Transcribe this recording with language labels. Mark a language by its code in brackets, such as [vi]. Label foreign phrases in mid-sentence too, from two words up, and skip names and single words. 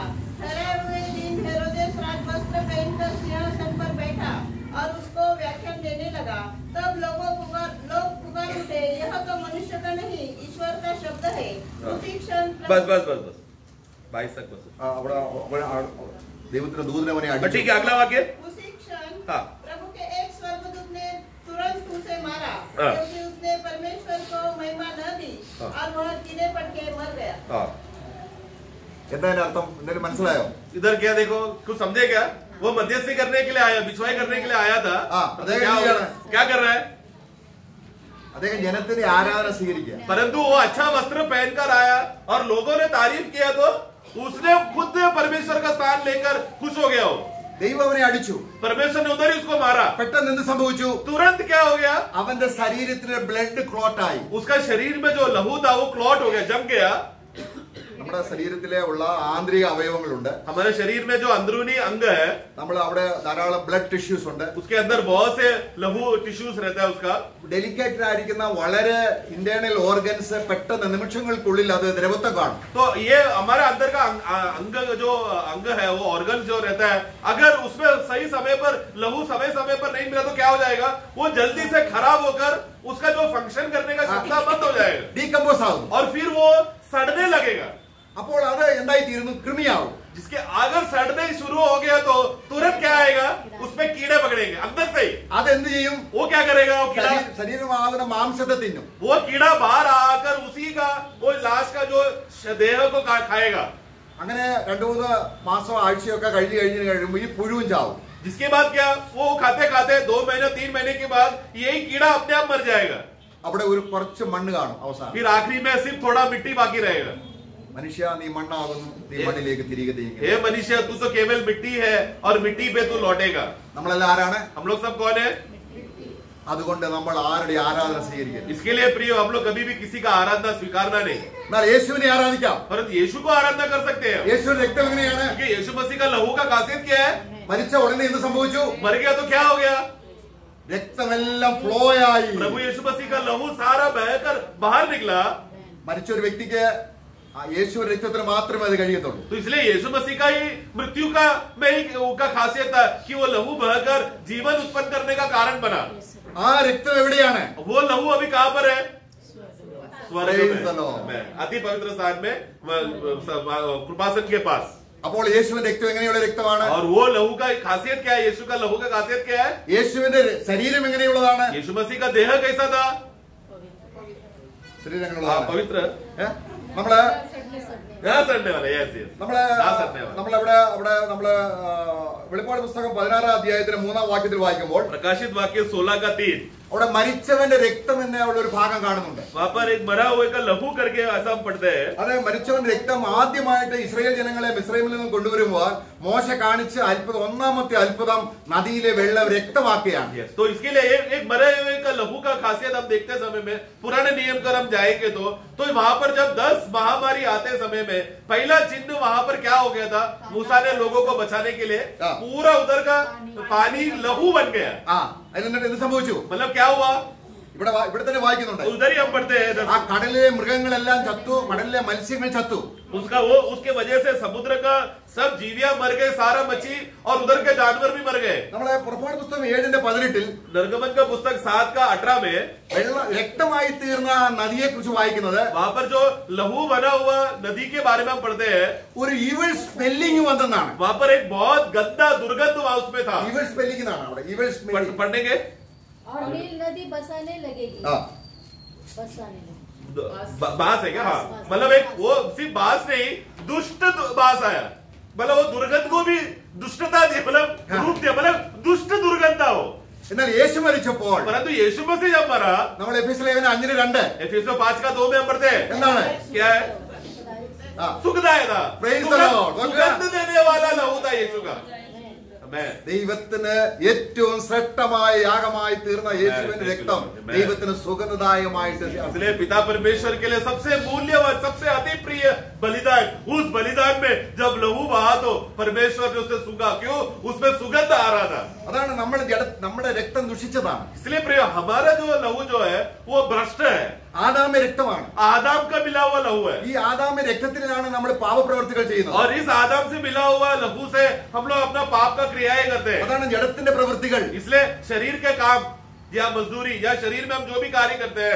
[hi] ठहराए हुए दिन हेरोदेस राजवस्त्र पहनकर सिंहासन पर बैठा और उसको व्याख्यान देने लगा. तब लोग पुकार उठे, यह तो मनुष्य का नहीं, ईश्वर का शब्द है. उसी क्षण बस 22 तक बस. [ml] ദൈവത്തിന്റെ ദൂതനെ അവനെ [hi] ठीक [ml] അടിച്ചു. [hi] है, अगला वाक्य. उसी क्षण हाँ. प्रभु के एक स्वर्गदूत ने तुरंत उसे मारा, हाँ. क्योंकि उसने परमेश्वर को महिमा न दी हाँ. और वह कीड़े पड़ के मर गया. [ml] എന്താ അതിന്റെ അർത്ഥം? എന്തെങ്കിലും മനസ്സിലായോ? [hi] इधर क्या देखो, कुछ समझे क्या? वो मध्यस्थी करने के लिए आया, बिछवाई करने के लिए आया था. हाँ, क्या कर रहा है? [ml] അദ്ദേഹം ജനത്തിന്റെ ആരാധന സ്വീകരിക്കുക. [hi] परंतु वो अच्छा वस्त्र पहनकर आया और लोगों ने तारीफ किया तो उसने खुद परमेश्वर का स्थान लेकर खुश हो गया. हो [ml] ദൈവം അവനെ അടിച്ചു. [hi] परमेश्वर ने उधर ही उसको मारा. [ml] പെട്ടെന്ന് എന്ത് സംഭവിച്ചു? [hi] तुरंत क्या हो गया? [ml] അവന്റെ ശരീരത്തിലെ [en] blood clot [ml] ആയി. [hi] उसका शरीर में जो लहू था वो क्लॉट हो गया, जम गया. [ml] നമ്മുടെ ശരീരത്തിലെ ഉള്ള ആന്തരിക അവയവങ്ങളുണ്ട്. [hi] हमारे शरीर में जो अंदरूनी अंग है, [ml] നമ്മൾ അവിടെ ധാരാളം [en] blood tissues [ml] ഉണ്ട്. [hi] उसके अंदर बहुत से लहू टिश्यूज रहता है उसका. [ml] ഡെലിക്കേറ്റഡ് ആയിരിക്കുന്ന വളരെ [en] internal organs [ml] പെട്ടെന്ന് നിമിഷങ്ങൾക്കുള്ളിൽ അത് ദ്രവത്വം കാണും. [hi] तो ये हमारे अंदर का अंग जो अंग है, वो ऑर्गन जो रहता है, अगर उसमें सही समय पर लहू समय पर नहीं मिला तो क्या हो जाएगा? वो जल्दी से खराब होकर उसका जो फंक्शन करने का क्षमता बंद हो जाएगा [ml] ഡീകമ്പോസ് ആകും. [hi] और फिर वो सड़ने लगेगा. [ml] അപ്പോൾ അത് എന്തായി തീരുന്നു? കൃമിയാവും. [hi] जिसके अगर सड़ने शुरू हो गया तो तुरंत क्या आएगा? उसमें कीड़े पकड़ेंगे अंदर से ही. [ml] അതെന്ത് ചെയ്യും? [hi] वो क्या करेगा? वो कीड़ा, [ml] ശരീരമാകുന്ന മാംസത്തെ തിന്നും. [hi] वो कीड़ा बाहर आकर उसी का वो लाश का जो देह को खाएगा. [ml] അങ്ങനെ 2-3 മാസം ആഴ്ചയൊക്കെ കഴിയുമ്പോൾ ഈ പുഴുവും ചാവും. [hi] जिसके बाद क्या? वो खाते 2 महीने 3 महीने के बाद यही कीड़ा अपने आप मर जाएगा. [ml] അവിടെ ഒരു കുറച്ച് മണ്ണ് കാണും അവസാനം. [hi] फिर आखिरी में सिर्फ थोड़ा मिट्टी बाकी रहेगा. [ml] മനുഷ്യ നീ മണ്ണാകുന്നു, നീ മണ്ണിലേക്ക് തിരികെ തിരികെ. [hi] हे मनुष्य, तू तो केवल मिट्टी है और मिट्टी पे तू लौटेगा. [ml] നമ്മളെല്ലാം ആരാണ്? [hi] हम लोग सब कौन है? [ml] അതുകൊണ്ട് നമ്മൾ ആരുടെ ആരാധന സ്വീകരിക്കരുത്. [hi] इसके लिए प्रिय, हम लोग कभी भी किसी का आराधना स्वीकारना नहीं, [ml] എന്നാൽ യേശുവിനെ ആരാധിക്കാം. [hi] परंतु यीशु को आराधना कर सकते हैं. [ml] യേശുവിന്റെ രക്തം എങ്ങനെയാണ്? [hi] क्योंकि यीशु मसीह का लहू का खासियत क्या है? [ml] മരിച്ച ഉടനെ എന്ത് സംഭവിച്ചു? [hi] मर गया तो क्या हो गया? [ml] രക്തമെല്ലാം ഫ്ലോ ആയി. [hi] प्रभु यीशु मसीह का लहू सारा बहकर बाहर निकला. [ml] മരിച്ച ഒരു വ്യക്തിക്ക് യേശുവിന്റെ രക്തത്തിന് മാത്രമേ അത് കഴിയത്തുള്ളൂ. [hi] तो इसलिए यीशु मसीह का ही मृत्यु का में ही का खासियत था कि वो लहू बहकर जीवन उत्पन्न करने का कारण बना. [ml] ആ രക്തം എവിടെയാണ്? [hi] वो लहू अभी कहां पर है? स्वर्ग [en] Praise the Lord. [hi] में, अति पवित्र स्थान में, कृपासन के पास. [ml] അപ്പോൾ യേശുവിന്റെ രക്തം എങ്ങനെയുള്ള രക്തമാണ്? [hi] और वो लहू का खासियत क्या है? यीशु का लहू का खासियत क्या है? [ml] യേശുവിന്റെ ശരീരം എങ്ങനെയുള്ളതാണ്? [hi] यीशु मसीह का देह कैसा था? [ml] ശരീരം എങ്ങനെയുള്ളതാണ്? [hi] पवित्र. [ml] നമ്മള് [hi] यहाँ सड़ने वाला. [en] yes yes. [ml] നമ്മള് നമ്മള് വെളിപ്പാട് പുസ്തകം 16 അധ്യായത്തിന് 3-ാം വാക്യത്തിൽ വായിക്കുമ്പോൾ [hi] प्रकाशित वाक्य 16 का 3. [ml] അവിടെ മരിച്ചവന്റെ രക്തം എന്നുള്ള ഒരു ഭാഗം കാണുന്നുണ്ട്. [hi] वहाँ पर एक मरा हुए का लहू करके ऐसा हम पढ़ते हैं. [ml] അത് മരിച്ചവന്റെ രക്തം ആദ്യമായിട്ട് ഇസ്രായേൽ ജനങ്ങളെ മിസ്രൈമിൽ നിന്ന് കൊണ്ടുവരുമ്പോൾ മോശ കാണിച്ച അത്ഭുതം, ഒന്നാമത്തെ അത്ഭുതം നദിയിലെ വെള്ളം രക്തമാക്കുകയാണ്. [hi] तो इसके लिए एक मरे हुए का लहू का खासियत हम देखते समय में पुराने नियम कर हम जाएंगे तो वहां पर जब 10 महामारी आते समय में पहला चिन्ह वहां पर क्या हो गया था? मूसा ने लोगों को बचाने के लिए पूरा उधर का पानी लहू बन गया। [ml] എന്ത് സംഭവിച്ചു? [hi] मतलब क्या हुआ? [ml] ഇവിടെ തന്നെ വായിക്കുന്നുണ്ട്. [hi] उधर ही हम पढ़ते हैं [ml] ആ കടലിലെ മൃഗങ്ങളെല്ലാം ചത്തു, കടലിലെ മത്സ്യങ്ങൾ ചത്തു. [hi] उसके वजह से समुद्र का सब जीवियां मर गए, सारा मच्छी और उधर के जानवर भी मर गए। [ml] നമ്മളെ പുറപ്പാട് പുസ്തകം 7:18 [hi] निर्गमन का पुस्तक 7:18 में [ml] രക്തമായി തീർന്ന നദിയെ കുറിച്ച് വായിക്കുന്നത് [hi] वहां पर जो लहू बना हुआ नदी के बारे में हम पढ़ते हैं। [ml] ഒരു [en] evil smelling [ml] വന്നെന്നാണ്. [hi] वहां पर एक बहुत गंदा दुर्गंध वहां उसमें था। [en] evil smelling [ml] എന്നാണ് അവിടെ. [en] evil smelling [hi] पढ़ेंगे। और नील नदी बसाने लगेगी। बसाने लगेगी। बास है क्या? हाँ, मतलब एक वो सिर्फ बास नहीं, दुष्ट बास आया। मतलब वो दुर्गंध को भी दुष्टता दी, मतलब रूप दिया, मतलब दुष्ट दुर्गंध था वो। [ml] എന്നാൽ യേശു മരിച്ചപ്പോൾ [hi] परंतु यीशु मसीह जब मरा, [ml] നമ്മൾ എഫെസ്യ ലേഖനം 5:2 [hi] एफिसियों 5:2 में हम पढ़ते हैं [ml] എന്താണ്? [hi] क्या है? सुखदायक था, [en] Praise the Lord. [hi] सुगंध देने वाला लहू था यीशु का। [ml] ദൈവത്തിന് ഏറ്റവും ശ്രേഷ്ഠമായ യാഗമായി തീർന്ന യേശുവിന്റെ രക്തം ദൈവത്തിന് സുഗന്ധദായകമായിട്ട് [hi] इसलिए पिता परमेश्वर के लिए सबसे मूल्यवान, सबसे अति प्रिय बलिदान, उस बलिदान में जब लहू बहा तो परमेश्वर ने उसे सूंघा। क्यों? उसमें सुगंध आ रहा था। [ml] അതാണ് നമ്മുടെ രക്തം ദുഷിച്ചതാണ്. [hi] इसलिए प्रिय, हमारा जो लहू जो है वो भ्रष्ट है, [ml] ആദാമിന്റെ രക്തമാണ്. [hi] आदम का मिला हुआ लहू है। [ml] ഈ ആദാമിന്റെ രക്തത്തിലാണ് നമ്മൾ പാപപ്രവർത്തികൾ ചെയ്യുന്നത്. [hi] और इस आदम से मिला हुआ लहू से हम लोग अपना पाप का क्रियाएं करते हैं। [ml] അതാണ് ജഡത്തിന്റെ പ്രവൃത്തികൾ. [hi] इसलिए शरीर के काम या मजदूरी या शरीर में हम जो भी कार्य करते हैं,